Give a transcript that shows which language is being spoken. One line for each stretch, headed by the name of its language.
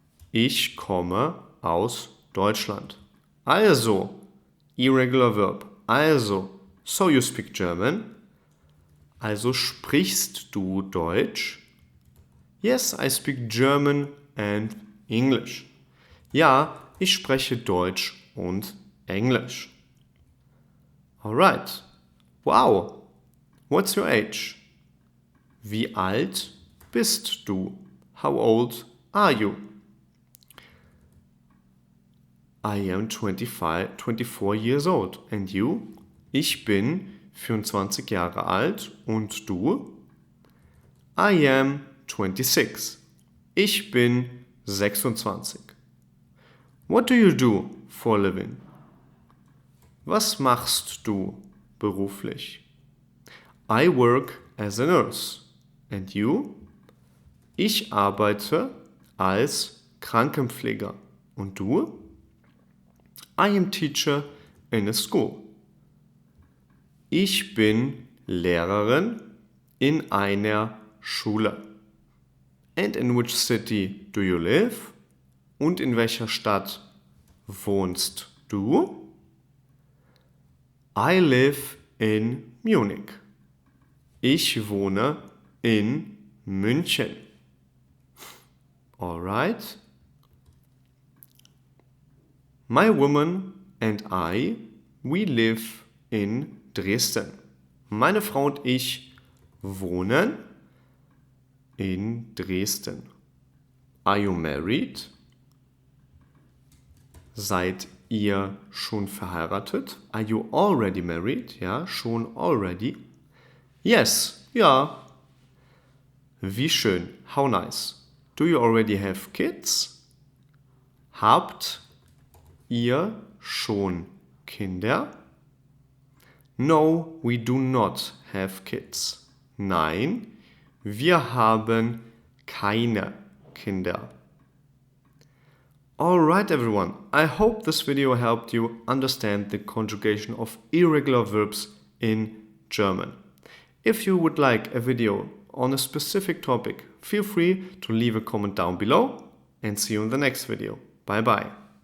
German: Ich komme aus Deutschland.
English: Also, irregular verb. Also, so you speak German.
German: Also sprichst du Deutsch?
English: Yes, I speak German and English.
German: Ja, ich spreche Deutsch und Englisch.
English: Alright. Wow. What's your age?
German: Wie alt bist du?
English: How old are you? I am 24 years old. And you?
German: Ich bin 24 Jahre alt. Und du?
English: I am 26.
German: Ich bin 26.
English: What do you do for a living?
German: Was machst du beruflich?
English: I work as a nurse. And you?
German: Ich arbeite als Krankenpfleger. Und du?
English: I am teacher in a school.
German: Ich bin Lehrerin in einer Schule.
English: And in which city do you live?
German: Und in welcher Stadt wohnst du?
English: I live in Munich.
German: Ich wohne in München.
English: Alright. My woman and I, we live in Dresden.
German: Meine Frau und ich wohnen in Dresden.
English: Are you married?
German: Seid ihr schon verheiratet?
English: Are you already married?
German: Ja, schon already. Yes, ja. Wie schön.
English: How nice. Do you already have kids?
German: Habt ihr schon Kinder?
English: No, we do not have kids.
German: Nein, wir haben keine Kinder.
English: Alright everyone, I hope this video helped you understand the conjugation of irregular verbs in German. If you would like a video on a specific topic, feel free to leave a comment down below and see you in the next video. Bye bye.